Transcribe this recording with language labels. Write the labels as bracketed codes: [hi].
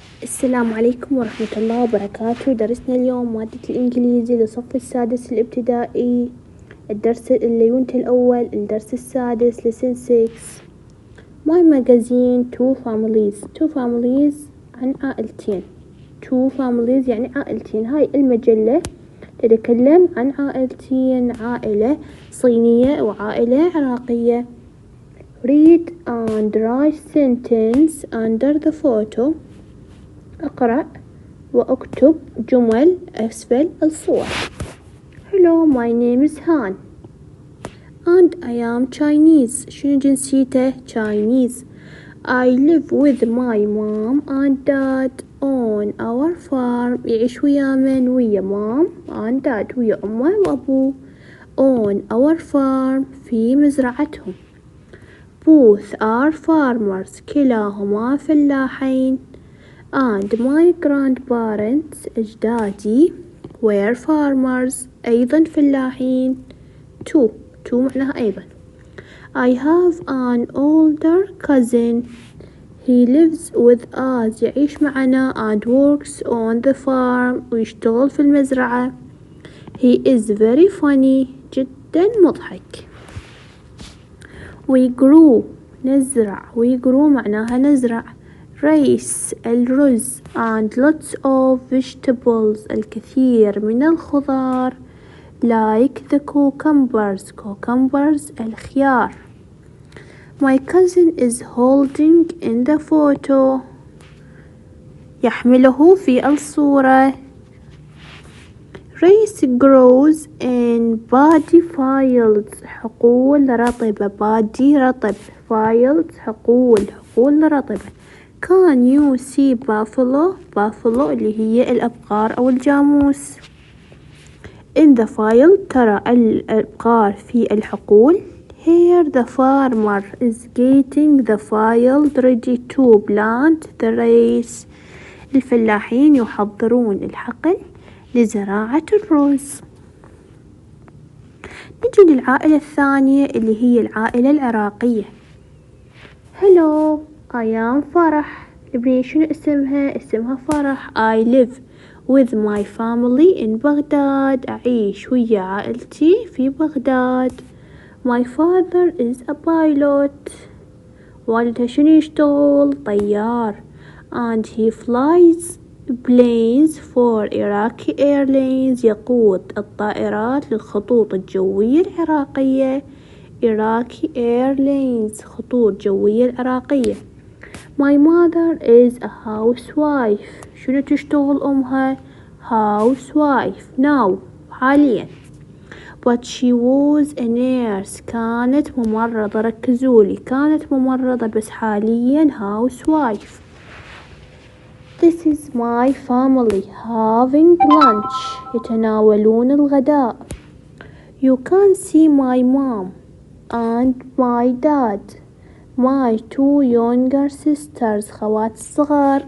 [ar] السلام عليكم ورحمة الله وبركاته. درسنا اليوم مادة الإنجليزي للصف السادس الابتدائي، الدرس اليونت الأول، الدرس السادس [en] lesson 6. My magazine two families [ar] عن عائلتين. [en] two families [ar] يعني عائلتين. هاي المجلة تتكلم عن عائلتين، عائلة صينية وعائلة عراقية. [en] Read and write sentence under the photo. [ar] أقرأ وأكتب جمل أسفل الصور. [en] Hello, my name is Han and I am Chinese. [ar] شنو جنسيته؟ Chinese. [en] I live with my mom and dad on our farm. [ar] يعيش ويا من؟ ويا [en] mom and dad، [ar] ويا أمه وأبوه. [en] On our farm، [ar] في مزرعتهم. [en] Both are farmers، [ar] كلاهما فلاحين. [en] And my grandparents، أجدادي were farmers، [ar] أيضا فلاحين. two معناها أيضا. [en] I have an older cousin. He lives with us، [ar] يعيش معنا [en] and works on the farm، [ar] ويشتغل في المزرعة. [en] He is very funny، [ar] جدا مضحك. [en] We grew، نزرع. we grew [ar] معناها نزرع. [en] rice، الرز. and lots of vegetables، [ar] الكثير من الخضار. [en] like the cucumbers، الخيار. my cousin is holding in the photo، [ar] يحمله في الصورة. [en] rice grows in paddy fields، [ar] حقول رطبة. paddy رطب، fields حقول رطبة. [en] Can you see buffalo [ar] اللي هي الأبقار أو الجاموس. [en] In the field، [ar] ترى الأبقار في الحقول. [en] Here the farmer is getting the field ready to plant the rice، [ar] الفلاحين يحضرون الحقل لزراعة الرز. نجي للعائلة الثانية اللي هي العائلة العراقية. [en] Hello، I am Farah. [ar] البنية شنو اسمها فرح. [en] I live with my family in Baghdad, [ar] أعيش ويا عائلتي في بغداد. [en] My father is a pilot، [ar] والدها شنو يشتغل؟ طيار. [en] And he flies planes for Iraqi Airlines، [ar] يقود الطائرات للخطوط الجوية العراقية. Iraqi Airlines، خطوط جوية العراقية. [en] My mother is a housewife، [ar] شنو تشتغل أمها؟ [en] housewife now، حاليا. But she was a nurse، [ar] كانت ممرضة. ركزولي، كانت ممرضة بس حاليا housewife. [en] This is my family having lunch، [ar] يتناولون الغداء. [en] You can see my mom and my dad، my two younger sisters، [ar] خوات الصغار.